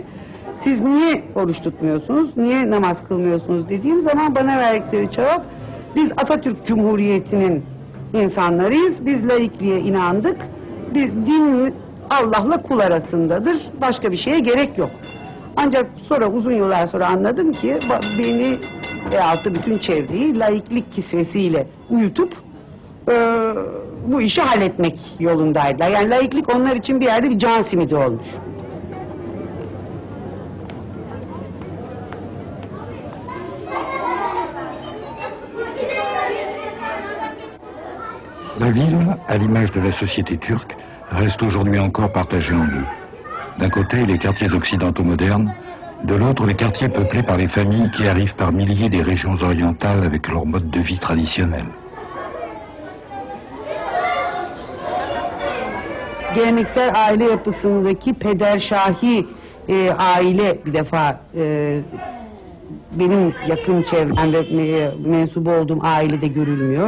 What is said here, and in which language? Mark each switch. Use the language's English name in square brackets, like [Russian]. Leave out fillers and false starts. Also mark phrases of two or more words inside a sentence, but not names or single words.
[Turkish] Siz niye oruç tutmuyorsunuz, niye namaz kılmıyorsunuz dediğim zaman bana verdikleri cevap, biz Atatürk Cumhuriyeti'nin insanlarıyız, biz laikliğe inandık, din Allah'la kul arasındadır, başka bir şeye gerek yok. Ancak sonra uzun yıllar sonra anladım ki beni veyahut da bütün çevreyi laiklik kisvesiyle uyutup bu işi halletmek yolundaydılar. Yani laiklik onlar için bir yerde bir can simidi olmuş. [French] La ville, à l'image de la société turque, reste aujourd'hui encore partagée en deux. D'un côté, les quartiers occidentaux modernes, de l'autre, les quartiers peuplés par les familles qui arrivent par milliers des régions orientales avec leur mode de vie traditionnel. [Turkish] Geleneksel aile yapısındaki pederşahi aile bir defa benim yakın çevremde mensubu olduğum ailede görülmüyor.